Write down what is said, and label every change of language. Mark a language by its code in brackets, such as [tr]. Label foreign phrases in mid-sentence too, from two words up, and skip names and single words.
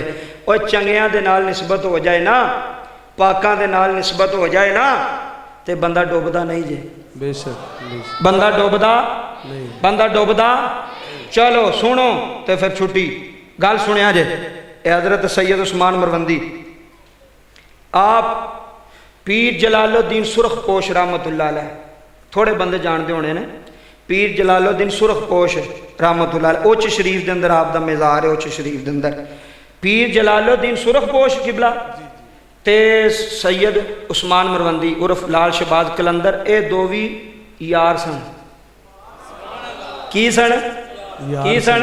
[pa] اور چنگیاں دے نال نسبت ہو جائے نا، پاکاں دے نال نسبت ہو جائے نا، تے بندہ ڈبدا نہیں جے. बेशक بندہ ڈبدا नहीं, بندہ ڈبدا. چلو سنو تو پھر چھٹی گل سنیا جے. حضرت سید عثمان مروندی آپ پیر جلال الدین سرخ پوش [ar] رحمۃ اللہ علیہ, [pa] تھوڑے بندے جانتے ہونے نے، پیر جلال الدین سرخ پوش [ar] رحمۃ اللہ علیہ, [pa] اچ شریف کے اندر آپ دا مزار ہے، اچ شریف کے اندر پیر جلال الدین سرخ پوش قبلہ تے سید عثمان مروندی عرف لال شہباز قلندر، یہ دو بھی یار سن. کی سن؟ کی سن?